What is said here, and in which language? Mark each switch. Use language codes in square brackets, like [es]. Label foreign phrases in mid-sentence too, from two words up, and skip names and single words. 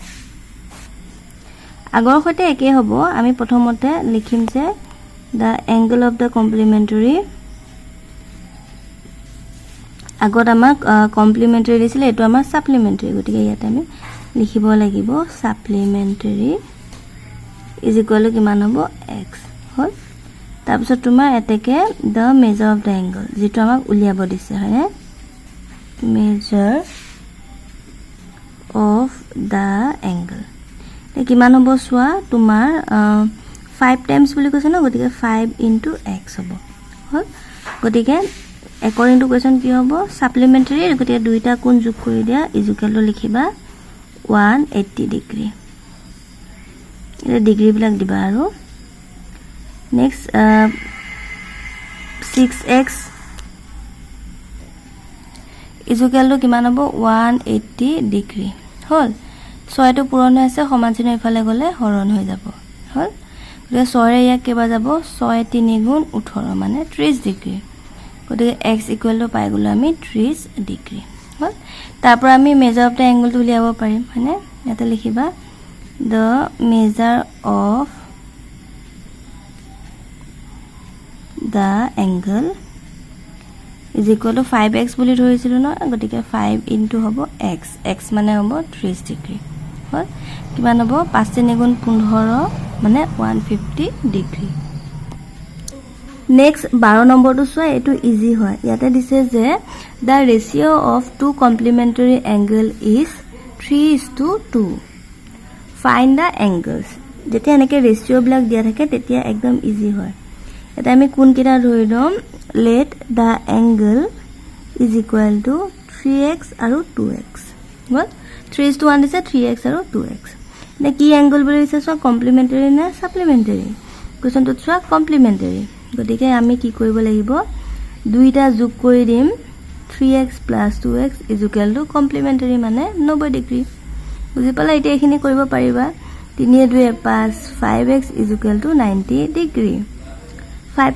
[as] আগৰ সৈতে একে হ'ব আমি প্ৰথমতে লিখিম যে [en] the angle of the complementary [as] আগত আমাক কমপ্লিমেন্টাৰী দিছিল এটো আমাৰ সাপ্লিমেন্টাৰী গতিকে ইয়াতে আমি লিখিব লাগিব [en] supplementary is equal to [as] কিমান হ'ব x হল তাৰপিছত তোমাৰ এতেকে [en] the measure of the angle [as] যেটো আমাক উলিয়াব দিছে হয় মেজাৰ [en] of the angle [as] কিমান হ'ব চোৱা তোমাৰ 5 টাইমছ বুলি কৈছে ন গতিকে 5 ইনটু x হ'ব হল গতিকে [en] according to question [as] কি হ'ব সাপ্লিমেন্টাৰী গতিকে দুইটা কোণ যোগ কৰি দিয়া [en] is equal to [as] লিখিবা 180 ডিগ্ৰী এই ডিগ্ৰী বিলাক দিবা আৰু নেক্সট 6x [en] is equal to [as] কিমান হ'ব 180 ডিগ্ৰী হল 6 টো পূৰণ হৈ আছে সমান চিহ্ন ইফালে গলে হৰণ হৈ যাব হল গতিকে 6 ৰে ইয়াক কেবা যাব 6 3 গুণ 18 মানে 30 ডিগ্ৰী গতিকে x [en] equal to [as] পাই গলো আমি 30 ডিগ্ৰী হল তাৰ পৰা আমি [en] measure of the angleটো [as] উলিয়াব পাৰিম মানে ইয়াতে লিখিবা [en] the measure of the angle is equal to 5x [as] বুলি ধৰিছিলো ন গতিকে 5 ইনটু হ'ব x x মানে হ'ব 30 ডিগ্ৰী হল কিমান হ'ব 5 3 গুণ 15 মানে 150 ডিগ্ৰী নেক্সট 12 নম্বৰটো চোৱা এটো ইজি হয় ইয়াতে দিছে যে [en] the ratio of two complementary angle is [as] 3:2 [en] find the angles [as] যেতিয়া এনেকে ৰেশিও বিলাক দিয়া থাকে তেতিয়া একদম ইজি হয় এটা আমি কোন কিটা ধৰি লম [en] let the angle is equal to 3x [as] আৰু 2x what 3:1 দিছে 3x আৰু 2x নে কি এংগল বুলি দিছে সো কমপ্লিমেন্টাৰী না সাপ্লিমেন্টাৰী কোৱেশ্চনটো চোৱা কমপ্লিমেন্টাৰী গতিকে আমি কি কৰিব লাগিব দুইটা যোগ কৰি দিম 3x + 2x = কমপ্লিমেন্টাৰী মানে 90 ডিগ্ৰী বুজি পালা এটা এখিনি কৰিব পাৰিবা 3 2 5 5x = 90 ডিগ্ৰী 5